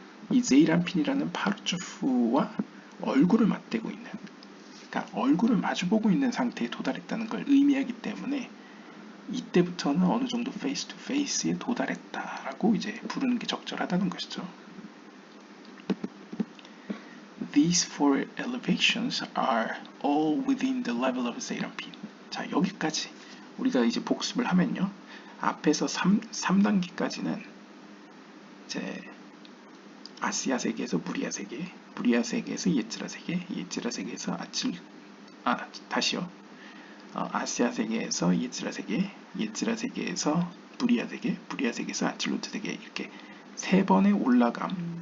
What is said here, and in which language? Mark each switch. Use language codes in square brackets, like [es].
[ko] 이 제이란핀이라는 파르츠프와 얼굴을 맞대고 있는, 그러니까 얼굴을 마주보고 있는 상태에 도달했다는 걸 의미하기 때문에 이때부터는 어느 정도 페이스 투 페이스에 도달했다라고 이제 부르는 게 적절하다는 것이죠. [en] These four elevations are all within the level of 제이란핀. [ko] 자, 여기까지 우리가 이제 복습을 하면요. 앞에서 3단계까지는 이제 아시아 세계에서 무리아 세계, 무리아 세계에서 예츠라 세계, 예츠라 세계에서 다시요. 아시아 세계에서 예츠라 세계, 예츠라 세계에서 무리아 세계, 무리아 세계에서 아칠로트 세계, 이렇게 세 번의 올라감.